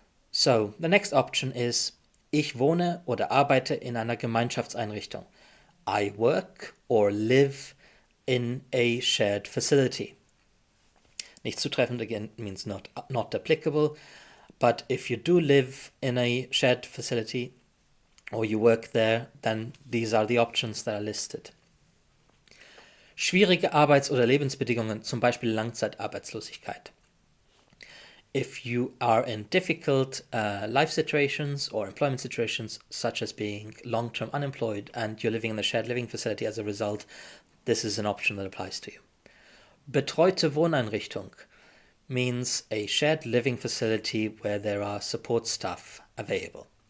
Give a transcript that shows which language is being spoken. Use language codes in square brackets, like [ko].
[en] So, the next option is, [de] ich wohne oder arbeite in einer Gemeinschaftseinrichtung. [en] I work or live in a shared facility. [de] Nicht zutreffend, [en] again, means not applicable. But if you do live in a shared facility or you work there, then these are the options that are listed. [de] Schwierige Arbeits- oder Lebensbedingungen, zum Beispiel Langzeitarbeitslosigkeit. [en] If you are in difficult life situations or employment situations, such as being long-term unemployed and you're living in a shared living facility as a result, this is an option that applies to you. [de] Betreute Wohneinrichtung [en] means a shared living facility where there are support staff available.